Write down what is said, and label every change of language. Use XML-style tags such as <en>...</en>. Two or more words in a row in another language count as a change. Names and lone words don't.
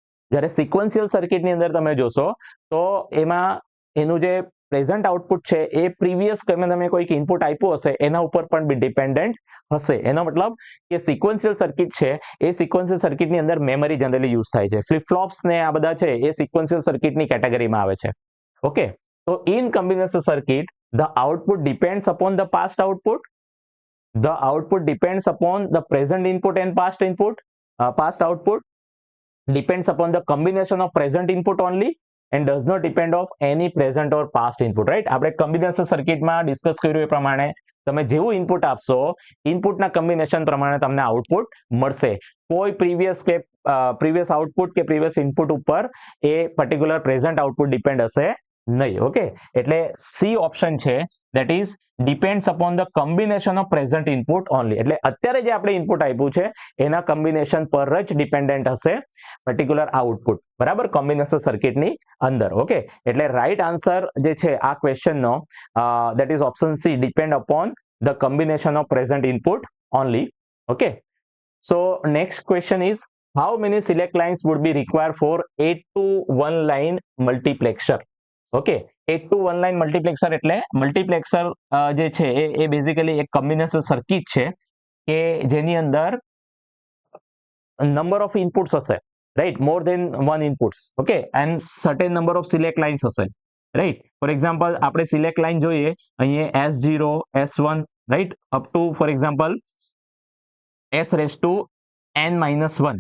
<gu>જ્યારે સિક્વન્શિયલ સર્કિટની અંદર તમે જોશો તો એમાં એનું જે</gu> <en>present output</en> <gu>છે એ પ્રીવિયસ તમે કોઈક ઇનપુટ આપ્યું હશે એના ઉપર પણ બી ડિપેન્ડન્ટ હશે. એનો મતલબ કે સિક્વન્શિયલ સર્કિટ છે એ સિક્વન્શિયલ સર્કિટની અંદર</gu> <en>memory generally use</en> <gu>થાય છે.</gu> <en>flip flops</en> <gu>ને આ બધા છે એ સિક્વન્શિયલ સર્કિટની કેટેગરીમાં આવે છે.</gu> <en>ઓકે, તો in combination circuit the output depends upon the past output. The output depends upon the present input and past input. Past output depends upon the combination of present input only and does not depend of any present or past input, right?</en> <gu>આપણે કોમ્બિનેશન સર્કિટમાં ડિસ્કસ કર્યું એ પ્રમાણે તમે જેવું ઇનપુટ આપશો ઇનપુટના કોમ્બિનેશન પ્રમાણે તમને આઉટપુટ મળશે. કોઈ</gu> <en>previous output</en> <gu>કે</gu> <en>previous input</en> <gu>ઉપર એ</gu> <en>particular present output depend</en> <gu>હશે નહીં.</gu> <en>ઓકે, એટલે C option છે that is depends upon the combination of present input only.</en> <gu>એટલે અત્યારે જે આપણે ઇનપુટ આપ્યું છે એના કોમ્બિનેશન પર જ ડિપેન્ડન્ટ હશે</gu> <en>particular output,</en> <gu>બરાબર, કોમ્બિનેશન સર્કિટની અંદર.</gu> <en>ઓકે, એટલે right answer</en> <gu>જે છે આ</gu> <en>ક્વેશ્ચનનો that is option C, depend upon the combination of present input only. Okay, so next question is how many select lines would be required for 8 to 1 line multiplexer?</en> <gu>ઓકે,</gu> <en>8 to 1 line multiplexer</en> <gu>એટલે મલ્ટીપ્લેક્સર જે છે એ બેઝિકલી એક કોમ્બિનેશન સર્કિટ છે કે જેની અંદર</gu> <en>number of inputs</en> <gu>હશે, રાઈટ,</gu> <en>more than one inputs.</en> <gu>ઓકે,</gu> <en>and certain number of select lines</en> <gu>હશે, રાઈટ.</gu> <en>for example</en> <gu>આપણે</gu> <en>select line</en> <gu>જોઈએ અહીંયા S0, S1, રાઈટ,</gu> <en>up to for example</en> <gu>S⁻n-1.</gu>